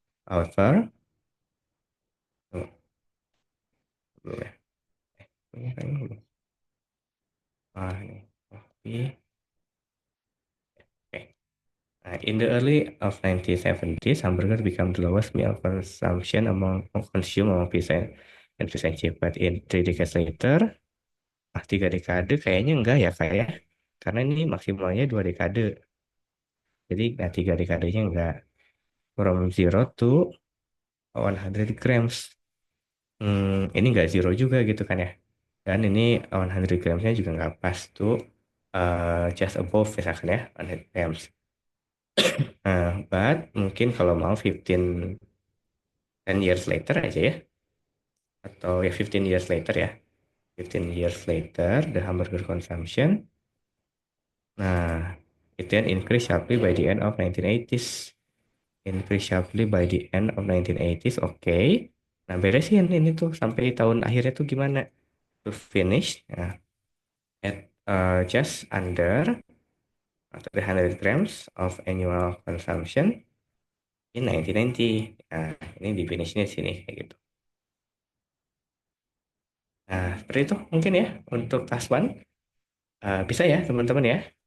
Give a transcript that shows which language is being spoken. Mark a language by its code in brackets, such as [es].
[id] However, oh, belum ya. Ini kayaknya belum. Ah, ini. Oke. Oke. [en] In the early of 1970s, hamburger became the lowest meal consumption among pizza and fish and chips. But in 3 decades later, [id] 3 dekade kayaknya enggak ya kayak karena ini maksimalnya 2 dekade. Jadi 3 dekadenya enggak. [en] From zero to 100 grams. [id] Ini enggak zero juga gitu kan ya. Dan ini 100 gramsnya juga nggak pas tuh [en] just above [id] misalkan ya 100 grams. But mungkin kalau mau [en] 10 years later [id] aja ya. Atau ya [en] 15 years later [id] ya. [en] 15 years later the hamburger consumption. [id] Nah, itu yang [en] increase sharply by the end of 1980s. Increase sharply by the end of 1980s. [id] Oke. Nah, beresin ini tuh sampai tahun akhirnya tuh gimana? [en] To finish at just under 300 grams of annual consumption in 1990. [id] Nah, ini di finishnya sini kayak gitu. Nah, seperti itu mungkin ya untuk task one. Bisa ya teman-teman ya.